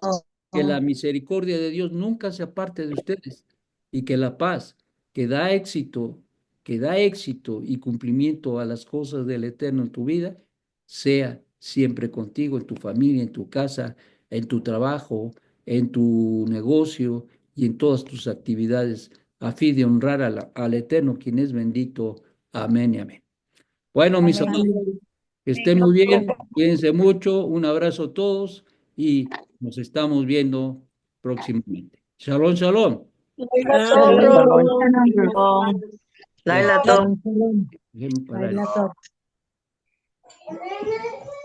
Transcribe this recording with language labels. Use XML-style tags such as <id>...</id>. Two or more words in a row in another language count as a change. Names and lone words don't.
<es>que la misericordia de Dios nunca se aparte de ustedes y que la paz que da éxito y cumplimiento a las cosas del Eterno en tu vida, sea siempre contigo, en tu familia, en tu casa, en tu trabajo, en tu negocio y en todas tus actividades, a fin de honrar al Eterno, quien es bendito. Amén y amén. Bueno, mis Amén. amados, que estén muy bien, cuídense mucho, un abrazo a todos y nos estamos viendo próximamente.</es> <he>שלום, שלום. שלום. לילה טום.</he> <es>Déjenme parar. Baila todo.</es>